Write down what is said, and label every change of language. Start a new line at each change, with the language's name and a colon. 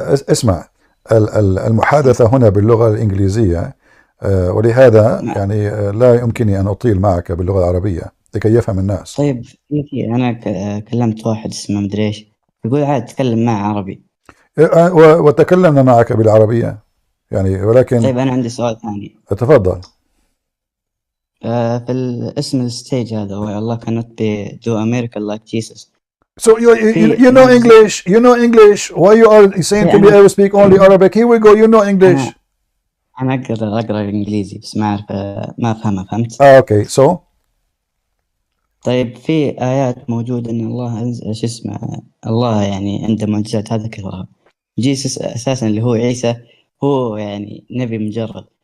Arabic: اسمع، المحادثة هنا باللغة الإنجليزية، ولهذا يعني لا يمكنني أن أطيل معك باللغة العربية لكي يفهم الناس. طيب أنا كلمت واحد اسمه مدري إيش، يقول عاد تكلم معه عربي، وتكلمنا معك بالعربية يعني، ولكن طيب أنا عندي سؤال ثاني. تفضل. في الاسم الستيج هذا هو
English: Allah cannot do a miracle like Jesus. So you know English, you know English. Why you are saying to me I will speak only Arabic? Here we go. You know English.
Arabic: أنا أقرأ إنجليزي بس ما أعرف، ما أفهمها، فهمت؟
English: Okay, so.
Arabic: طيب في آيات موجودة إن الله شو اسمه، الله يعني عنده معجزات، هذا كثرها. جيسس أساسا اللي هو عيسى هو يعني نبي مجرد.